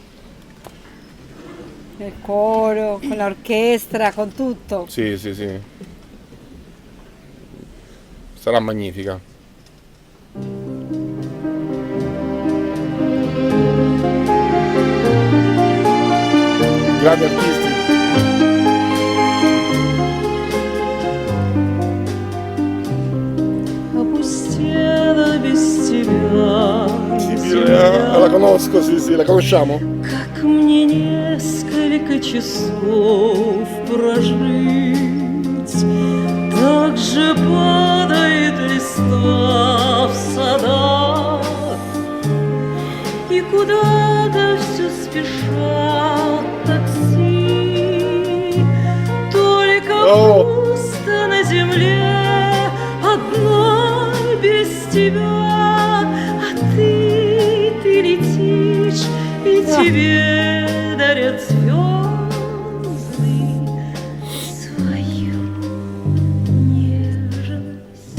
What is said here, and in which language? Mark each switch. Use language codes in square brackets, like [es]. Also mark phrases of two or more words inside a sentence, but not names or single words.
[it] Il coro, con l'orchestra, con tutto. Sì. Sarà magnifica. Grandi artisti. [ru] Опустела без тебя земля. [it] La conosco, sì, la conosciamo? [ru] Как мне несколько часов прожить, так же падает листва в садах, и куда-то все спешат такси, только пусто на земле одной без тебя, а ты летишь, и тебе дарят звезды свою нежность.